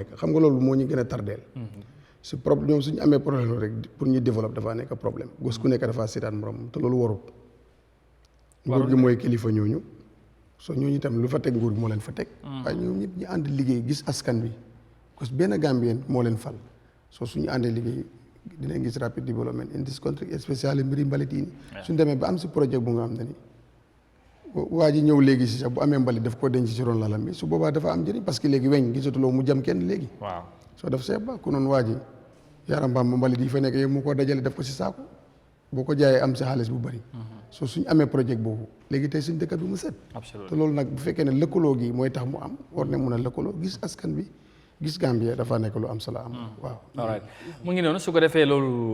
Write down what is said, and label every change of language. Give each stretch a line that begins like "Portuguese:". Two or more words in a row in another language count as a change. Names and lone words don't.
Wolof: nekk xam nga loolu moo ñu gën a tardeel su problème ñoom suñu amee problème rek pour ñu développer dafa nekk problème gos ku nekk dafa seetaan morom te loolu warut nguur gi mooy kilifa ñooñu so ñooñu tam lu fa teg nguur gi moo leen fa teg waaye ñoom ñëpp ñu ànd liggéey gis askan bi
French: parce que
Wolof: benn Gambien moo leen fal so suñu àndee liggéey dinañ gis
English: rapid development in this country especially
Wolof: mbiri mbalit yi suñ demee ba am si projet bu nga xam ne ni waa ji ñëw léegi si sax bu amee mbalit daf ko denc si ron lalam bi su boobaa dafa am njëriñ
French: parce que
Wolof: léegi weñ gisatuloo mu jam kenn léegi waaw soo def seet ba ku noonu waa ji yaram mbaam mbalit yi fa nekk yow mu ko dajale def ko si saako boo ko jaayee am si xaalis bu bëri soo suñ amee projet boobu léegi tey suñ dëkk bi mu set te loolu nag bu fekkee ne lëkkaloo gi mooy tax mu am war ne mun a lëkkaloo gis askan bi gis Gambia dafa nekk lu am solo am waaw
English: all right
Wolof: mu ngi noonu su ko defee loolu